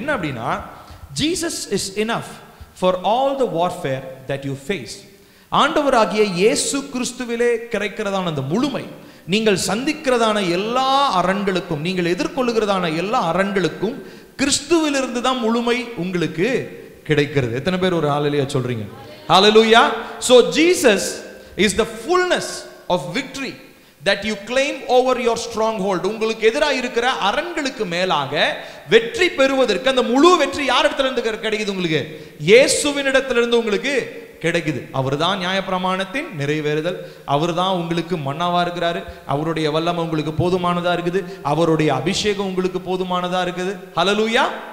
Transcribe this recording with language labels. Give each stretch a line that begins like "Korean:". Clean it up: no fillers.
Tamil: என்ன அப்படின்னா,
English: Jesus is enough for all the warfare that you face.
Tamil: ஆண்டவராகிய இயேசு கிறிஸ்துவிலே கிடைக்கிறதான அந்த முழுமை, நீங்கள் சந்திக்கிறதான எல்லா அரண்களுக்கும், நீங்கள் எதிர்கொள்ளுகிறதான எல்லா அரண்களுக்கும் கிறிஸ்துவிலிருந்து தான் முழுமை உங்களுக்கு கிடைக்கிறது. எத்தனை பேர் ஒரு ஹல்லேலூயா சொல்றீங்க? ஹல்லேலூயா.
English: So Jesus is the fullness of victory that you claim over your stronghold.
Tamil: உங்களுக்கு எதிராக இருக்கிற அரண்களுக்கு மேலாக வெற்றி பெறுவதற்கு அந்த முழு வெற்றி யார் இடத்துல இருந்து கிடைக்குது? உங்களுக்கு இயேசுவின் இடத்திலிருந்து உங்களுக்கு கிடைக்குது. அவர்தான் நியாயப்பிரமாணத்தின் நிறைவேறுதல். அவர்தான் உங்களுக்கு மன்னாவா இருக்கிறாரு. அவருடைய வல்லமை உங்களுக்கு போதுமானதா இருக்குது. அவருடைய அபிஷேகம் உங்களுக்கு போதுமானதா இருக்குது. ஹல்லேலூயா.